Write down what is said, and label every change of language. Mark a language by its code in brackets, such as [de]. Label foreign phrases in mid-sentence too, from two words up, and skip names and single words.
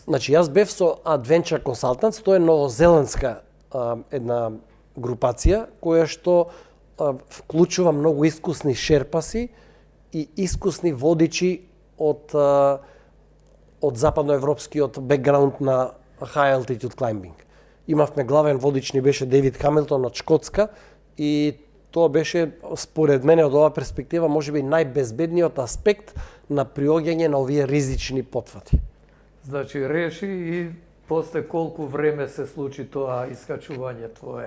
[mk] Значи јас бев со Adventure Consultants, тоа е новозеландска една групација која што вклучува многу искусни шерпаси и искусни водичи од западноевропскиот бекграунд на [en] high altitude climbing. [mk] Имавме главен водич ни беше Дейвид Хамилтон од Шкотска и тоа беше според мене од оваа перспектива можеби најбезбедниот аспект на приоѓање на овие ризични потфати. Значи реши и после колку време се случи тоа искачување твое?